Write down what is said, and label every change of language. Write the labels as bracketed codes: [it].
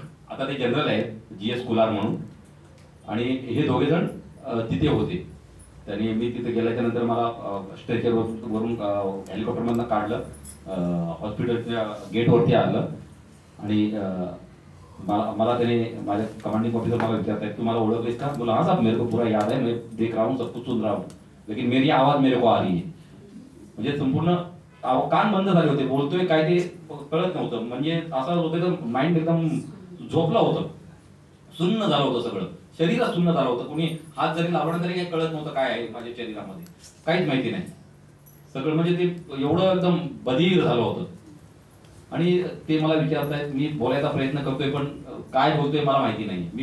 [mr] आता ते जनरल आहेत, GS कुलार म्हणून. आणि हे दोघे जण तिथे होते. त्यांनी मी तिथे गेल्याच्या नंतर मला स्ट्रेचर वरून हेलिकॉप्टरमधनं काढलं, हॉस्पिटलच्या गेटवरती आणलं. आणि मला त्याने, माझ्या कमांडिंग ऑफिसर मला विचारतायत, तू मला ओळखलीस का? [hi] बोला, हाँ साहब, मेरे को पूरा याद है, मैं देख रहा हूँ, सब कुछ सुन रहा हूँ, लेकिन मेरी आवाज मेरे को आ रही है. [mr] म्हणजे संपूर्ण कान बंद झाले होते, बोलतोय काय ते कळत नव्हतं. म्हणजे असं होतं तर माइंड एकदम झोपलं होतं, सुन्न झालं होतं, सगळं शरीरात सुन्न झालं होतं. कुणी हात जरी लावलं तरी काही कळत नव्हतं काय आहे माझ्या शरीरामध्ये, काहीच माहिती नाही. सगळं म्हणजे ते एवढं एकदम बधीर झालं होतं. आणि ते मला विचारतायत, मी बोलायचा प्रयत्न करतोय पण काय बोलतोय मला माहिती नाही.